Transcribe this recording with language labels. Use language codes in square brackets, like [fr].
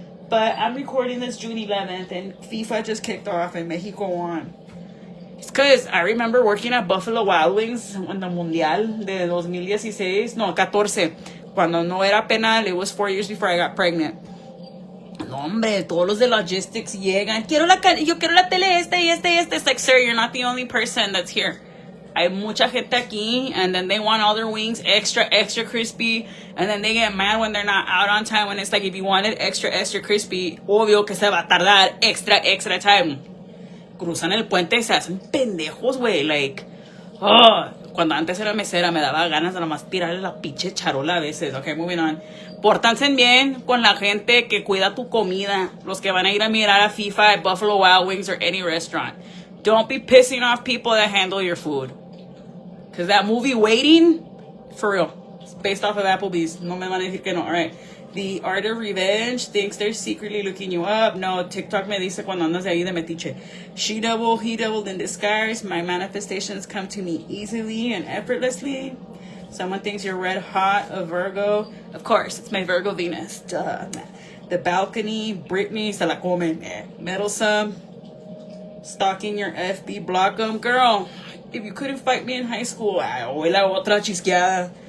[en] But I'm recording this June 11th, and FIFA just kicked off in Mexico on. It's because I remember working at Buffalo Wild Wings in the [es] Mundial de 2016. [en] No, 14. [es] Cuando no era penal, [en] it was 4 years before I got pregnant. [es] No, hombre, todos los de logistics llegan. Yo quiero la tele esta y esta y esta. [en] It's like, sir, you're not the only person that's here. [es] Hay mucha gente aquí, [en] and then they want all their wings extra crispy, and then they get mad when they're not out on time, when it's like, if you want it extra crispy, [es] obvio que se va a tardar [en] extra time. [es] Cruzan el puente y se hacen pendejos, güey, like, cuando antes era mesera me daba ganas de nomás tirarle la pinche charola a veces. [en] Okay, moving on. [es] Pórtanse bien con la gente que cuida tu comida, los que van a ir a mirar a FIFA [en] at Buffalo Wild Wings or any restaurant. Don't be pissing off people that handle your food. Because that movie, Waiting, for real, it's based off of Applebee's. [es] No me van a decir que no. [en] All right. The Art of Revenge thinks they're secretly looking you up. [es] No, TikTok me dice cuando andas de ahí de metiche. [en] She devil, he devil in disguise. My manifestations come to me easily and effortlessly. Someone thinks you're red hot, a Virgo. Of course, it's my Virgo Venus. Duh. The Balcony, Britney, [es] se la comen. [en] Meddlesome. Stalking your FB, block them. Girl, if you couldn't fight me in high school, [es] la otra chisqueada.